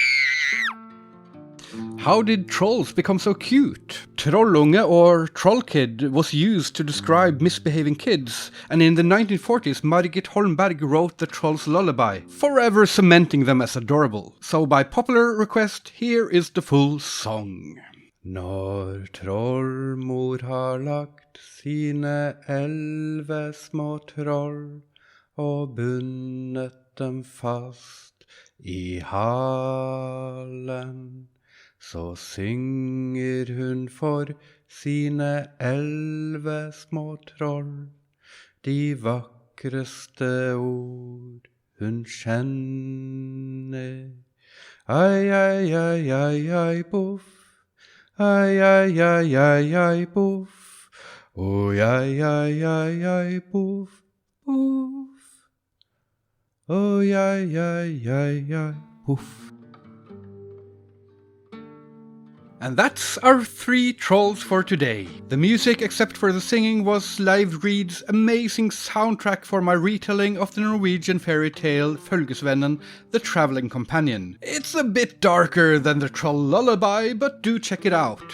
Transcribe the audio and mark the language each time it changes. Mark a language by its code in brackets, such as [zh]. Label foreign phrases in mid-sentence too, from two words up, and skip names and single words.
[en] How did trolls become so cute? Trollunge or trollkid was used to describe misbehaving kids, and in the 1940s Margit Holmberg wrote the Troll's Lullaby, forever cementing them as adorable. So by popular request, here is the full song. [no] Når trollmor har lagt sine 11 små troll og bundet dem fast I halen, så synger hun for sine 11 små troll de vakreste ord hun kjenner. Ai, ai, ai, ai, ai, boff. Ai, ai, ai, ai, ai, boff. Oi, ai, ai, ai, ai, boff, boff. Oi, ai, ai, ai, ai, boff. [en] And that's our 3 trolls for today. The music, except for the singing, was Live Reed's amazing soundtrack for my retelling of the Norwegian fairy tale Følgesvennen, the Traveling Companion. It's a bit darker than the troll lullaby, but do check it out.